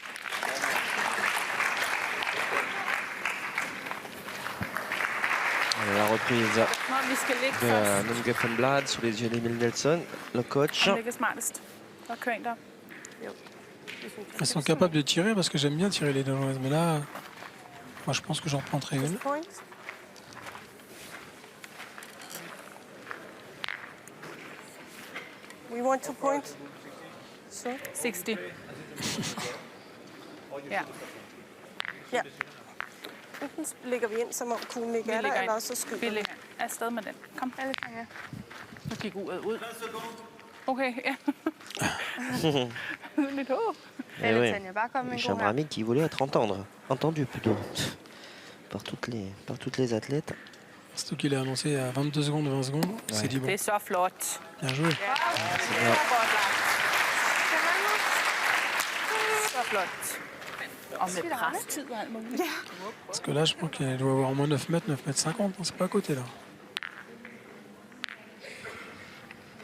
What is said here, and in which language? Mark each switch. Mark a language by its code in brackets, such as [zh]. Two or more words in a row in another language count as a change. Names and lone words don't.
[fr] La reprise [da] Nå, vi skal ligge [fr] de [da] først. [fr] Nunge van Blad sous les yeux d'Emile Nelson, le coach. [da] Og ligge smartest. Og kør ind der. [fr] Elles sont capables de tirer parce que j'aime bien tirer les Danoises. Mais là, moi je pense que j'en prendrai une. Point. [en] We want to point. [da] Så. 60. Ja, Ja. Enten lægger vi ind, som om kuglen ikke vi er der, ligger eller ind. så Vi skyder vi. ligger afsted med den. Kom. Alle Tanja. Nu gik uret ud. Okay, ja. Lidt håb. [fr] Eh [da] Alle [fr] oui. [da] Tanja, bare kom med en god [fr] Chambre [da] her. [fr] amique qui voulait être entendu plutôt par toutes les athlètes. Surtout qu'il est annoncé à 22 secondes, 20 secondes. C'est dit bon, [da] Det er så flot. [fr] bien joué. [da] Så flot. Og med presstid og alt muligt. [fr] Parce que là, je pense qu'elle doit avoir au moins 9 mètres 50. Hein. C'est pas à côté là.